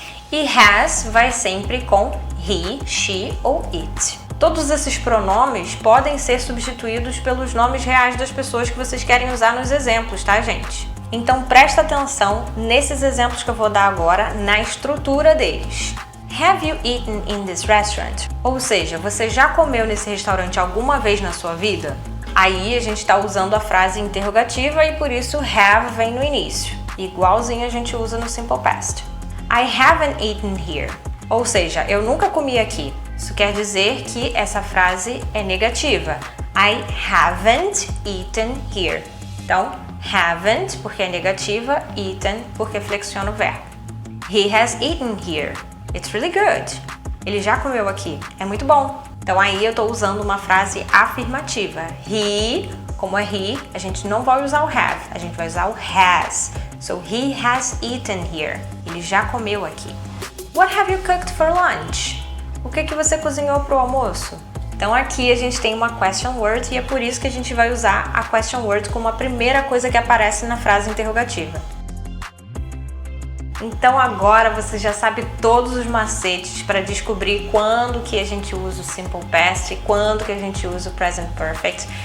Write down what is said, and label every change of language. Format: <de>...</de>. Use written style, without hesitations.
<pt>E has vai sempre com he, she ou it. Todos esses pronomes podem ser substituídos pelos nomes reais das pessoas que vocês querem usar nos exemplos, tá, gente? Então presta atenção nesses exemplos que eu vou dar agora, na estrutura deles.</pt> <en>Have you eaten in this restaurant?</en> <pt>Ou seja, você já comeu nesse restaurante alguma vez na sua vida? Aí a gente está usando a frase interrogativa e por isso have vem no início. Igualzinho a gente usa no Simple Past.</pt> <en>I haven't eaten here.</en> <pt>Ou seja, eu nunca comi aqui. Isso quer dizer que essa frase é negativa.</pt> <en>I haven't eaten here.</en> <pt>Então, haven't porque é negativa, eaten porque flexiona o verbo.</pt> <en>He has eaten here. It's really good.</en> <pt>Ele já comeu aqui. É muito bom. Então aí eu estou usando uma frase afirmativa. He, como é he, a gente não vai usar o have, a gente vai usar o has.</pt> <en>So he has eaten here.</en> <pt>Ele já comeu aqui.</pt> <en>What have you cooked for lunch?</en> <pt>O que você cozinhou para o almoço? Então aqui a gente tem uma question word e é por isso que a gente vai usar a question word como a primeira coisa que aparece na frase interrogativa. Então agora você já sabe todos os macetes para descobrir quando que a gente usa o Simple Past e quando que a gente usa o Present Perfect.</pt>